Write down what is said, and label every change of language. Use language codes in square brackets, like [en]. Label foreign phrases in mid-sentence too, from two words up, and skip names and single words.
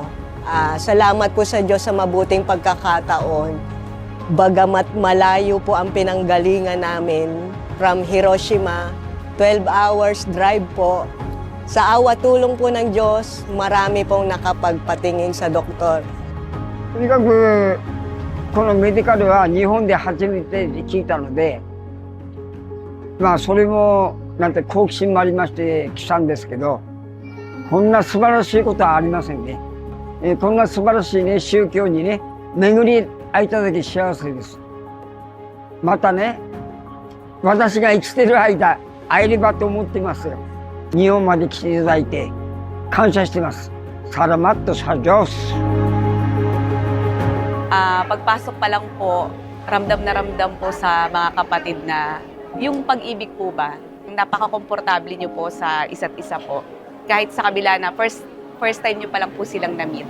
[tl] Salamat po sa Diyos sa mabuting pagkakataon. Bagamat malayo po ang pinanggalingan namin from Hiroshima, 12 [en] hours drive [tl] po. Sa awa tulong po ng Diyos, marami pong nakapagpatingin sa doktor. [ja] とにかくこのメディカルは日本で初めて聞いたので、まあそれもなんて好奇心もありまして来たんですけど、こんな素晴らしいことはありませんね。こんな素晴らしいね宗教にね巡り会いただき幸せです。またね、私が生きてる間会えればと思ってますよ。日本まで来ていただいて感謝してます。 [tl] Salamat sa Diyos. Pagpasok pa lang po, ramdam na ramdam po sa mga kapatid na yung pag-ibig po ba, yung napaka-komportable nyo po sa isa't isa po. Kahit sa kabila na [en] first time [tl] nyo pa lang po silang na-meet.